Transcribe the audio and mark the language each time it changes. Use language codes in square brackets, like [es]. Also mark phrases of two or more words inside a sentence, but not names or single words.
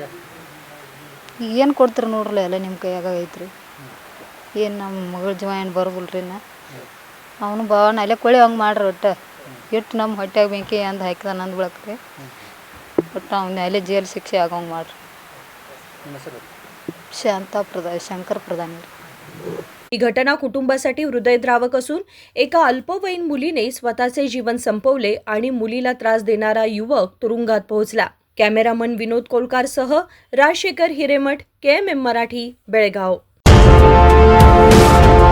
[kn] ಈಗ ಏನು ಕೊಡ್ತೀರಿ ನೋಡ್ರಲ್ಲ, ಎಲ್ಲ ನಿಮ್ಮ ಕೈಯಾಗ ಐತ್ರಿ. ಏನು ನಮ್ಮ ಮಗಳ ಜೀವ ಏನು ಬರೋದಿಲ್ರಿ ನಾ. ಅವನು ಭಾವನ ಅಲ್ಲೇ ಕೊಳ್ಳಿ ಹಂಗೆ ಮಾಡ್ರಿ ಒಟ್ಟು. ಎಷ್ಟು ನಮ್ಮ ಹೊಟ್ಟೆಗೆ ಬೆಂಕಿ ಅಂದು ಹಾಕಿದ ನಂದು ಬೆಳಕ್ರಿ. ಒಟ್ಟು ಅವ್ನ ಅಲ್ಲೇ ಜೈಲು ಶಿಕ್ಷೆ ಆಗೋಂಗೆ ಮಾಡ್ರಿ. ನಿಮ್ಮ ಹೆಸರು? शंकर प्रधान. [mr] ही घटना कुटुंबासाठी हृदयद्रावक असून एका अल्पवयीन मुलीने स्वतःचे जीवन संपवले आणि मुलीला त्रास देणारा युवक तुरुंगात पोहोचला. कॅमेरामन विनोद कोलकारसह राजशेखर हिरेमठ, KMM मराठी, बेळगाव.